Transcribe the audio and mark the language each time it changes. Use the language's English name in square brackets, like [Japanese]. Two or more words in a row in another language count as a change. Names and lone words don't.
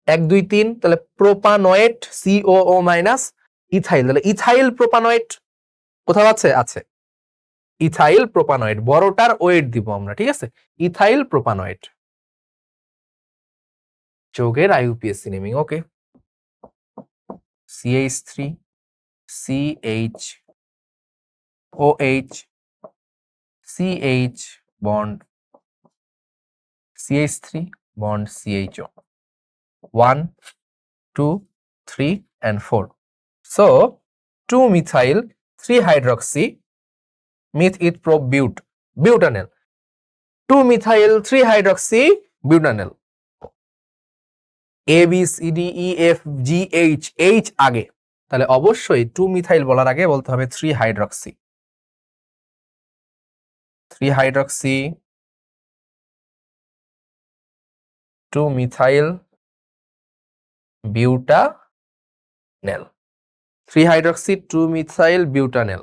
[Bangla] 1 2 3, তাহলে [English] propanoate COO minus ethyl, [Bangla] তাহলে [English] ethyl propanoate [Bangla] কোথাও আছে [English] ethyl propanoate, [Bangla] বড়টার ওয়েট দিব আমরা, ঠিক আছে, [English] ethyl propanoate [Bangla] যৌগের [English] IUPAC naming. ওকে, CH3 CHOH CH bond CH3 bond CHO 1 2 3 and 4. So 2 methyl 3 hydroxy meth pro butanol, 2 methyl 3 hydroxy butanol, [Bangla] A B C D E F G H H আগে, তাহলে অবশ্যই 2 মিথাইল বলার আগে বলতে হবে 3 হাইড্রক্সি, [English] 3 hydroxy 2 methyl butanol, 3 hydroxy 2 methyl butanol.